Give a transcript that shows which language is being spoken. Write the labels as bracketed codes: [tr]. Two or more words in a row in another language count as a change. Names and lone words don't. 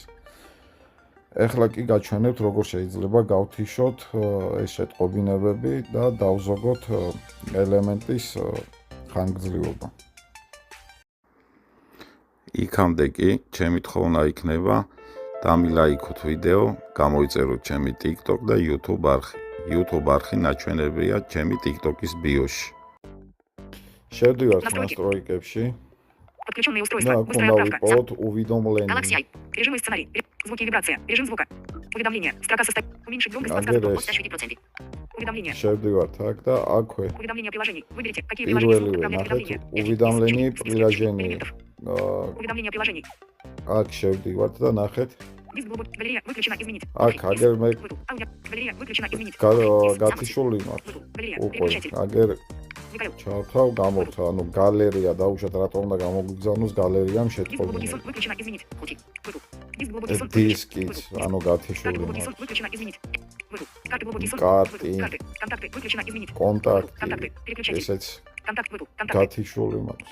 [ka] ეხლა კი გაჩვენებთ როგორ შეიძლება გავთიშოთ ეს შეტყობინებები და დავზოგოთ ელემენტის ხანგრძლივობა. იქამდე კი ჩემი თხოვნა იქნება დამილაიქოთ ვიდეო, გამოიწეროთ ჩემი TikTok და YouTube არხი. YouTube არხი ნაჩვენებია ჩემი TikTok-ის ბიოში. შევდივართ настройкებში. [ru] Подключенные устройства. Быстрая отправка. Galaxy. Режимы сценарий. Звуки и вибрация. Режим звука. Уведомления. Строка состоит. Уменьшить громкость подсказки до 85%. Уведомления. [ka] შევდივართ აქ და აქვე. [ru] Уведомления приложений. Выберите, какие приложения будут управлять уведомления. Уведомления приложений. Уведомления приложений. [ka] აქ შევდივართ და ნახეთ. [ru] Диск глубокий. Галерея выключена. Изменить. [ka] აქ აგერ მე [ru] Галерея выключена. Изменить. [ka] გათიშული მაქვს. უკვე აგერ ჩავთავ გამორთა, ანუ გალერეა დაუშვათ რატომ უნდა გამოგვიგზავნოს გალერეამ შეტყობინებები. დისკიც, ანუ გათიშული კარტი, კონტაქტი, ესეც გათიშული მაქვს.